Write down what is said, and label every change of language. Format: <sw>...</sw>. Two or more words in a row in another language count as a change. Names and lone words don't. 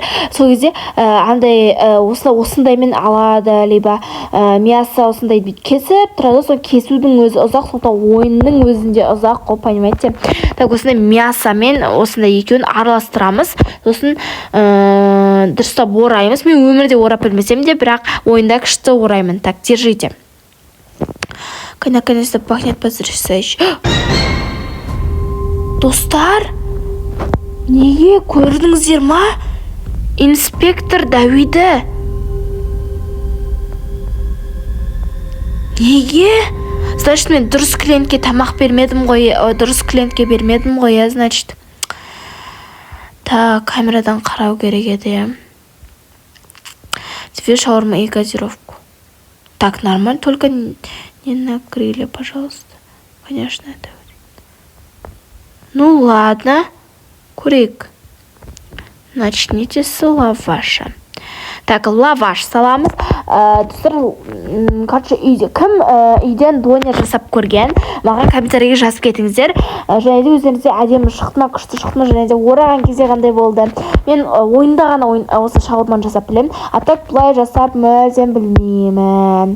<kk>Сол кезде андай осындаймен алады,</kk> <ru>либо мясо</ru> <kk>осындай кесіп тұрады. Сол кесудің өзі ұзақ, сондықтан ойынның өзінде ұзақ қой, понимаете? Так, осындай мясомен осындай екеуін араластырамыз. Сосын дұрыстап ораймыз. Мен өмірде орап білмесем де, бірақ ойында күшті ораймын.</kk> <ru>Так, держите. Наконец-то пахнет потрясающе.</ru> <kk>Достар, неге көрдіңіздер ма? Инспектор Давиді. Неге? Значит, мен дұрыс клиентке тамақ бермедім ғой, значит. Так, камерадан қарау керек еді.</kk> <ru>Две шаурмы и газировку. Так, нормально, только не на гриле, пожалуйста. Конечно, это. Ну ладно, курик. Начните с лаваша. Так,</ru> <kk>лаваш саламыз. Достар, короче, кім үйден донер жасап көрген? Маған комментарийге жазып кетіңіздер. Және де өздеріңізде әдемі шықты ма, күшті шықты ма, және де ораған кезде қандай болды. Мен ойында ғана осы шаурманы жасап білемін.</kk> <ru>А так</ru> <kk>бұлай жасап мүлдем білмеймін.</kk>